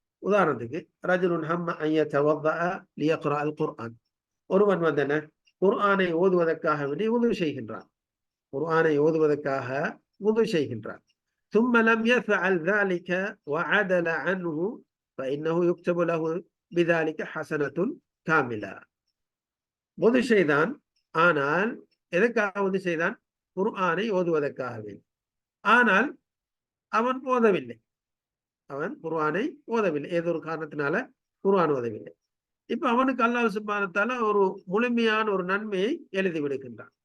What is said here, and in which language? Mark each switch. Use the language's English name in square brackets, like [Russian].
[Tamil] உதாரணத்துக்கு [Arabic] ரஜுலுன் ஹம்ம அன் யதவத்தஅ லியக்ரா அல் குர்ஆன். [Tamil] ஒருவன் குர்ஆனை ஓதுவதற்காக வேண்டி உது செய்கின்றான். குர்ஆனை ஓதுவதற்காக உது செய்கின்றான். [Arabic] ثم لم يفعل ذلك وعدل عنه فإنه يكتب له بذلك حسنة كاملة. [Tamil] உது செய்தான், ஆனால் எதற்காக உது செய்தான்? குர்ஆனை ஓதுவதற்காகவே. ஆனால் அவன் ஓதவில்லை, அவன் குர்ஆனை ஓதவில்லை, ஏதோ ஒரு காரணத்தினால குர்ஆன் ஓதவில்லை. இப்ப அவனுக்கு அல்லாஹ் சுப்ஹானஹு வ தஆலா ஒரு முழுமையான ஒரு நன்மையை எழுதி விடுகின்றான்.